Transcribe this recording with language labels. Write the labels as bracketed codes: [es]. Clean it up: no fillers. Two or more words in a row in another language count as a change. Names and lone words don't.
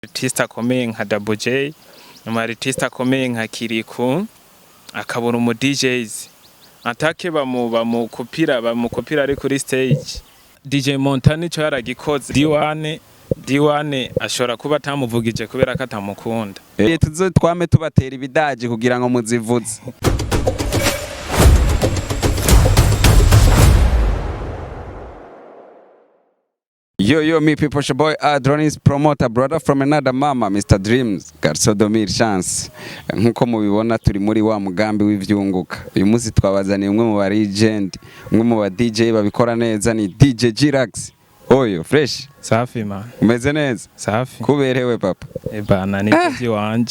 [rn] artiste akomeye nka Double J, artiste akomeye nka Kiriku, akabura umu DJs. Atake bamukopira ari kuri stage. DJ Montana cyo yaragikoze. D1 ashobora kuba atamuvugije kubera ko atamukunda. Tuzo twame tubatera ibidaji kugira ngo muzivuze. [en] Yo, me people, your boy Adronis promoter, brother from another mama, Mr. Dreams, Garsodomir Chance. [rn] Nkuko mubibona turi muri wa mugambi w'ivyunguka. Uyu munsi twabazaniye umwe mu ba legend, umwe mu ba DJ babikora neza ni DJ Glax. Oyo, fresh. Safi man. Umeze neza? Safi. Kuberewe papa. Bana ni DJ wanje.